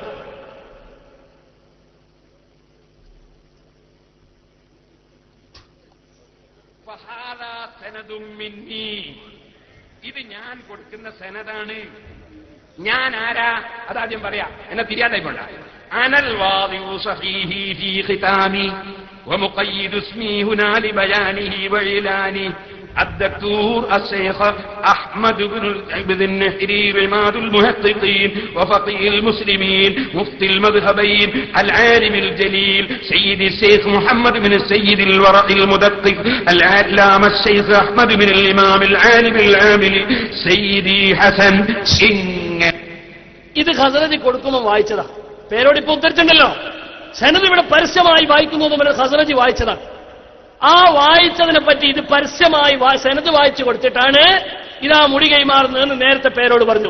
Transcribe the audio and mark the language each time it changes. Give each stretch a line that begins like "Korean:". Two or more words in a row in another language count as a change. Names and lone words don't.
Malayalam: ഇത് ഞാൻ കൊടുക്കുന്ന സനദാണ്. ഞാൻ ആരാ അതാദ്യം പറയാ, എന്നെ തിരിയാതായി കൊണ്ട.
Arabic: أنا الواضع صحيحي في ختامي ومقيد اسمي هنا لبيانه وإعلاني الدكتور الشيخ أحمد بن عبد النحري عماد المحققين وفقيه المسلمين مفتي المذهبين العالم الجليل سيدي الشيخ محمد بن السيد الورع المدقق العلامة الشيخ أحمد بن الإمام العالم العامل سيدي حسن
Malayalam: ഇത് ഖസ്റജി കൊടുക്കുമ്പോൾ വായിച്ചതാ. പേരോട് ഇപ്പൊ ഉദ്ധരിച്ചിട്ടുണ്ടല്ലോ. സനദ് ഇവിടെ പരസ്യമായി വായിക്കുന്നു എന്ന് ഖസ്റജി വായിച്ചതാണ്. ആ വായിച്ചതിനെ പറ്റി ഇത് പരസ്യമായി സനദ് വായിച്ചു കൊടുത്തിട്ടാണ് ഇതാ മുടി കൈമാറുന്നതെന്ന് നേരത്തെ പേരോട് പറഞ്ഞു.